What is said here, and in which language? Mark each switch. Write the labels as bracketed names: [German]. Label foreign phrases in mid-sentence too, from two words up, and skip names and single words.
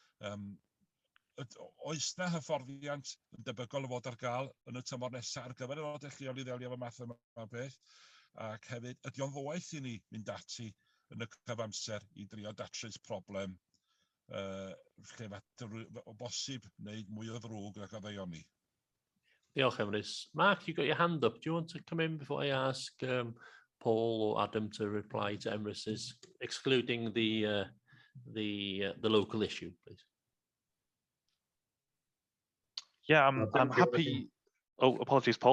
[Welsh] Oes na hyfforddiant yn debygol o fod ar gael yn y tymor nesaf ar gyfer aelodau lleol i ddelio efo math yma o beth, ac hefyd ydy o'n ddoeth i ni mynd ati yn y cyfamser i drio datrys problem lle o bosib wneud mwy o ddrwg ac o ddeioni. Diolch, Emrys. [English] Mark, you got your hand up. Do you want to come in before I ask Paul or Adam to reply to Emrys's, excluding the local issue, please? Yeah, I'm happy. Oh, apologies, Paul.